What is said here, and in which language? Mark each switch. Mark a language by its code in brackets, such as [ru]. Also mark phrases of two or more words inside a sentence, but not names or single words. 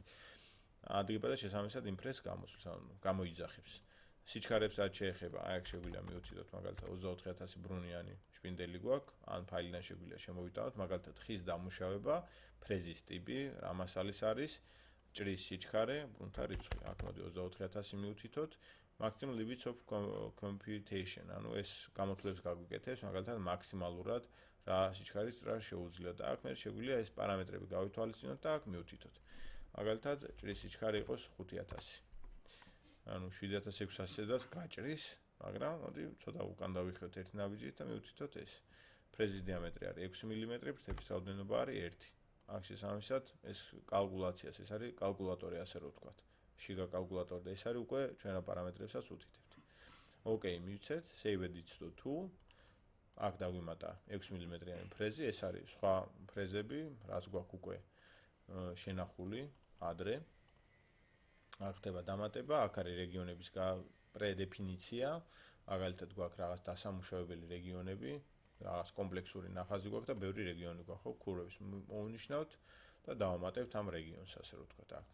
[ka] ადგება და შესაბამისად იმ ფრეზს გამოსვლის, ანუ გამოიძახებს. სიჩქარებს რაც შეეხება, აი აქ შეგვიძლია მივთითოთ, მაგალითად 24000 ბრუნიანი შპინდელი გვაქვს, ან ფაილიდან შეგვიძლია შემოვიტანოთ, მაგალითად ხის დამუშავება, ფრეზის ტიპი, რა მასალის არის, ჭრის სიჩქარე, ბრუნთა რიცხვი. აქ მოდი 24000 მივთითოთ, [en] maximum limits of computation, [ka] ანუ ეს გამოთვლებს გაგვიკეთებს, მაგალითად მაქსიმალურად რა სიჩქარის ჭრა შეუძლია და აქ მე შეგვიძლია ეს პარამეტრები გავითვალისწინოთ და აქ მივთითოთ. მაგალითად ჭრის სიჩქარე იყოს 5000. ანუ 7600-დან გაჭრის, მაგრამ მოდი ცოტა უკან დავიხოთ ერთი ნაბიჯით და მივთითოთ ეს. ფრეზის დიამეტრი არის 6 მმ, ფრთების რაოდენობა არის 1. აქ შესაბამისად ეს კალკულაციას, ეს არის კალკულატორი, ასე რომ ვთქვათ. შიგა კალკულატორი და ეს არის უკვე ჩვენ რა პარამეტრებსაც უთითებთ. Okay, მივცეთ, [en] save edit to tool. [ka] აქ დაგვიმატა 6 მმ-იანი ფრეზი, ეს არის სხვა ფრეზები, რაც გვაქვს უკვე შენახული ადრე. აქ ხდება დამატება, აქ არის რეგიონების პრედეფინიცია, მაგალითად გვაქვს რაღაც დასამუშავებელი რეგიონები, რაღაც კომპლექსური ნახაზი გვაქვს და ბევრი რეგიონი გვაქვს, ხო, ქურვებს მოვნიშნავთ და დავამატებთ ამ რეგიონს, ასე რომ ვთქვათ, აქ.